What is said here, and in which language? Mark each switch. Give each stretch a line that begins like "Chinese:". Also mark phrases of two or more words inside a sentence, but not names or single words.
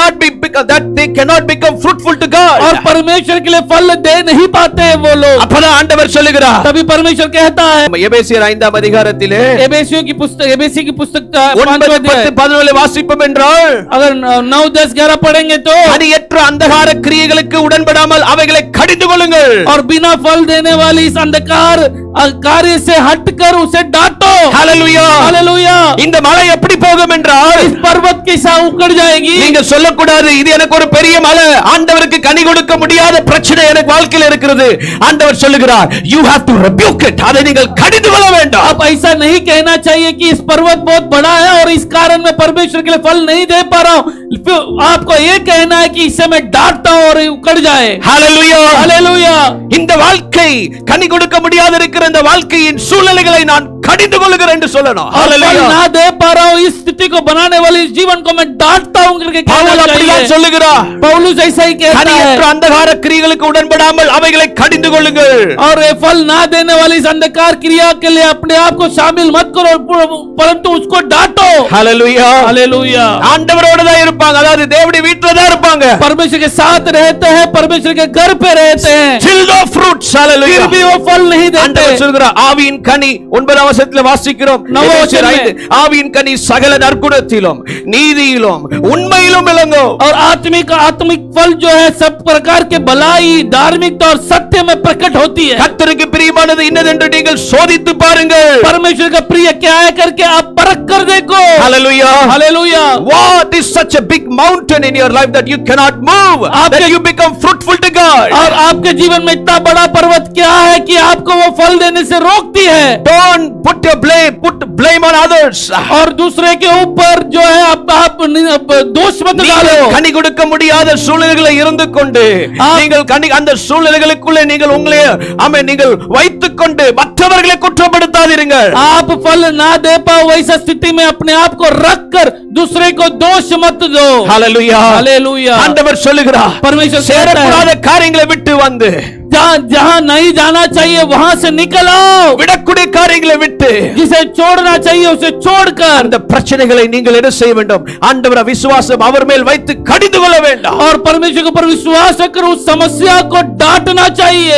English: they cannot become fruitful to God।
Hindi: और परमेश्वर के लिए फल दे नहीं पाते हैं वो लोग।
Tamil: அப்பதான் ஆண்டவர் சொல்லுகிறார்,
Hindi: तभी परमेश्वर कहता है,
Tamil: எபேசியர் 5ஆம் அதிகாரத்திலே
Hindi: एबेसियों की पुस्तक, एबेसी की पुस्तक
Tamil: 9, 10, 11 வாசிப்போம் என்றால்,
Hindi: अगर 9, 10, 11 पढ़ेंगे तो,
Tamil: கனியற்ற அந்தகார கிரியைகளுக்கு உடன்படாமல் அவைகளை கடிந்து கொள்ளுங்கள்।
Hindi: और बिना फल देने वाली इस अंधकार कार्य से हटकर उसे डांटो।
Tamil: ஹalleluya
Hindi: हालेलुया।
Tamil: இந்த மலை எப்படி போகும் என்றால்,
Hindi: इस पर्वत की सा उकड़ जाएगी।
Tamil: நீங்க சொல்லக்கூடாது இது எனக்கு ஒரு பெரிய மலை, ஆண்டவருக்கு கனி கொடுக்க முடியாத பிரச்சனை எனக்கு வாழ்க்கையில் இருக்கிறது। ஆண்டவர் சொல்லுகிறார்,
English: you have to rebuke it,
Tamil: அதை நீங்கள் கடிந்து கொள்ள வேண்டாம்।
Hindi: आप ऐसा नहीं कहना चाहिए कि इस पर्वत बहुत बड़ा है और इस कारण मैं परमेश्वर के लिए फल नहीं दे पा रहा हूं। आपको ये कहना है कि इससे मैं डांटता हूं और उकड़ जाए।
Tamil: ஹalleluya
Hindi: हालेलुया।
Tamil: இந்த வாழ்க்கை கனி கொடுக்க முடியாத இருக்கிற இந்த வாழ்க்கையின் சூழ்நிலைகளை நான் கடிந்து கொள்கிறேன் என்று சொல்லணும்।
Hindi: और फल
Tamil: ஹalleluya
Hindi: ना दे पा रहा हूं इस स्थिति को बनाने वाले इस जीवन को मैं डांटता हूं करके कहना
Tamil: பவுல் அப்படிதான்
Hindi: चाहिए।
Tamil: சொல்லுகிறார்,
Hindi: पौलुस ऐसा ही कहता
Tamil: கனியற்ற
Hindi: है।
Tamil: அந்தகார கிரியைகளுக்கு உடன்படாமல் அவைகளை கடிந்து கொள்ளுங்கள்।
Hindi: और ये फल ना देने वाली इस अंधकार क्रिया के लिए अपने आप को शामिल मत करो, परंतु उसको डांटो।
Tamil: ஹalleluya
Hindi: हालेलुया।
Tamil: ஆண்டவரோட தான் இருப்பாங்க, அதாவது தேவனுடைய வீட்ல தான் இருப்பாங்க,
Hindi: परमेश्वर के साथ रहते हैं, परमेश्वर के घर पे रहते हैं,
English: still no fruits। ஹalleluya
Hindi: फिर भी वो फल नहीं देते।
Tamil: ஆண்டவர் சொல்கிறார், ஆவியின் கனி 9ஆம் வசனத்தில் வாசிக்கிறோம், நவவசனம் ஆவியின் கனி சகல நற்குணத்திலும் நீதியிலும் உண்மையிலும் விளங்கும்।
Hindi: और आत्मिक फल जो है सब प्रकार के भलाई, धार्मिकता और सत्य में प्रकट होती है।
Tamil: கர்த்தருக்கு பிரியமானது இன்னதென்று நீங்கள் சோதித்து பாருங்கள்।
Hindi: परमेश्वर का प्रिय क्या है करके आप परख कर देखो।
English: Hallelujah.
Hindi: हालेलुया।
English: What is such a big mountain in your life that you cannot move, that you become fruitful to God?
Hindi: और आपके जीवन में इतना बड़ा पर्वत क्या है कि आपको वो फल देने से रोकती है।
English: Don't put blame on others.
Hindi: और दूसरे के ऊपर जो है आप दोष मत डालो।
Tamil: கனி கொடுக்க முடியாத சூழ்நிலைகளை இருந்து கொண்டு நீங்கள் அந்த சூழ்நிலைகளுக்குள்ளே நீங்கள் உங்களை நீங்கள் வைத்துக் கொண்டு மற்றவர்களை குற்றப்படுத்தாதீர்கள்।
Hindi: आप फल ना दे पाओ वैसा स्थिति में अपने आप को रख कर दूसरे को दोष मत दो।
Tamil: ஹalleluya
Hindi: हालेलुया।
Tamil: ஆண்டவர் சொல்லுகிறார்,
Hindi: परमेश्वर कहता है,
Tamil: சேரக்கூடாத காரியங்களை விட்டு வந்து
Hindi: जहां नहीं जाना चाहिए वहां से निकल आओ।
Tamil: விடக்கூடிய காரியங்களை விட்டு
Hindi: जिसे छोड़ना चाहिए उसे छोड़कर
Tamil: அந்த பிரச்சனைகளை நீங்கள் என்ன செய்ய வேண்டும்? ஆண்டவரை விசுவாசம் அவர் மேல் வைத்து கடிந்து கொள்ள வேண்டும்.
Hindi: और परमेश्वर के ऊपर विश्वास रखकर उस समस्या को डांटना चाहिए।